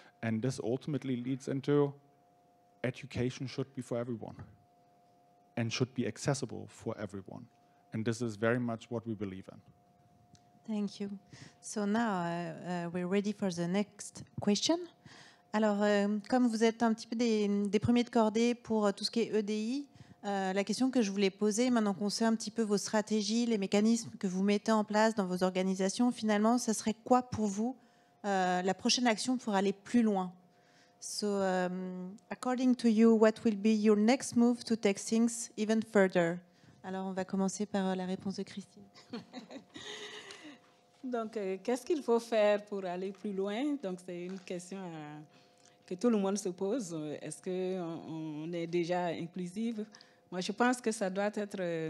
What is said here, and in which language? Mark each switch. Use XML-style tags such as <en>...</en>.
<en>And this ultimately leads into education should be for everyone and should be accessible for everyone. And this is very much what we believe in. Thank you. So now we're ready for the next question.</en> <fr>Alors, comme vous êtes un petit peu des premiers de cordée pour tout ce qui est EDI, la question que je voulais poser, maintenant qu'on sait un petit peu vos stratégies, les mécanismes que vous mettez en place dans vos organisations, finalement, ça serait quoi pour vous la prochaine action pour aller plus loin?</fr> <en>So, according to you, what will be your next move to take things even further?</en> <fr>Alors, on va commencer par la réponse de Christine. Donc, qu'est-ce qu'il faut faire pour aller plus loin? Donc, c'est une question que tout le monde se pose. Est-ce qu'on est déjà inclusive? Moi, je pense que ça doit être...</fr>